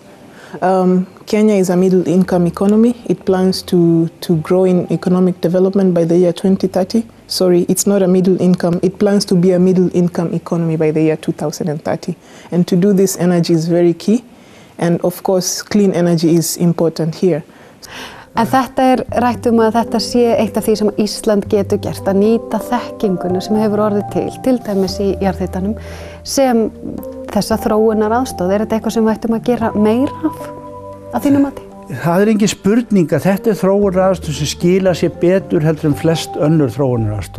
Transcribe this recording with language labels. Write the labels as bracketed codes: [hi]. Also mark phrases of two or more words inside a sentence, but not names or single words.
[en] Kenya is a middle-income economy. It plans to grow in economic development by the year 2030. Sorry, it's not a middle income. It plans to be a middle-income economy by the year 2030. And to do this, energy is very key. And of course, clean energy is important here. [is] En þetta rætt að þetta sé eitt af því sem Ísland getur gert, að nýta þekkinguna sem hefur orðið til dæmis í jarðhitanum, sem þessa þróunar aðstoð. Þetta eitthvað sem við ættum að gera meira af, að þínu mati? Það engin spurning að þetta þróunaraðstoð sem skila sér betur heldur en flest önnur þróunaraðstoð.